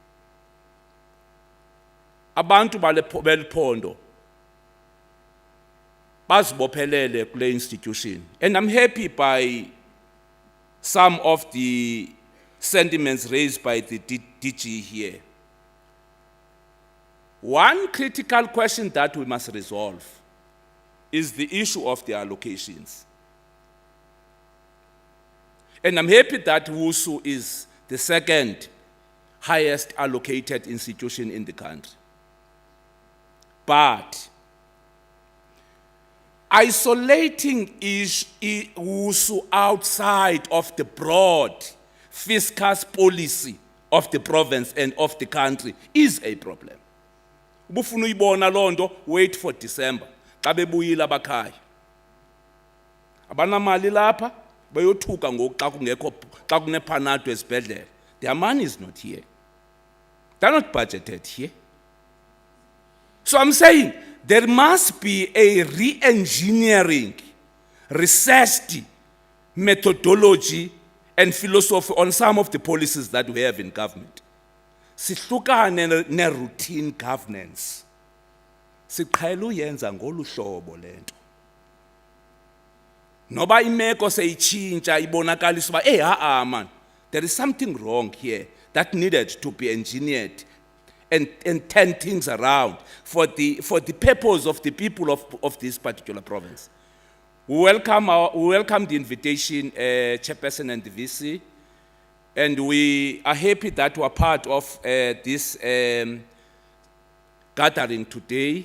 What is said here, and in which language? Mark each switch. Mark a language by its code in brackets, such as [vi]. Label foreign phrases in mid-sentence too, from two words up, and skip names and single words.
[xh] Abantu beliphondo bazibophelele kule institution, [en] and I'm happy by some of the sentiments raised by the DG here. One critical question that we must resolve is the issue of the allocations. And I'm happy that WUSU is the second highest allocated institution in the country. But isolating WUSU outside of the broad fiscal policy of the province and of the country is a problem. [xh] Ubufuna uyibona lonto, [en] wait for December. [xh] Xa bebuyile abakhaya. Abanamali lapha bayothuka ngoku xa kunephanato esibhedlela. [en] Their money is not here. They're not budgeted here. So I'm saying there must be a re-engineering, researched methodology and philosophy on some of the policies that we have in government. [xh] Sihlukane ne-routine governance. Siqhela uyenza ngolu hlobo lento. Noba imeko seyitshintsha ibonakalisa uba [en] man, there is something wrong here that needed to be engineered and turn things around for the purpose of the people of this particular province. We welcome the invitation, Chairperson and the VC, and we are happy that we are part of this gathering today.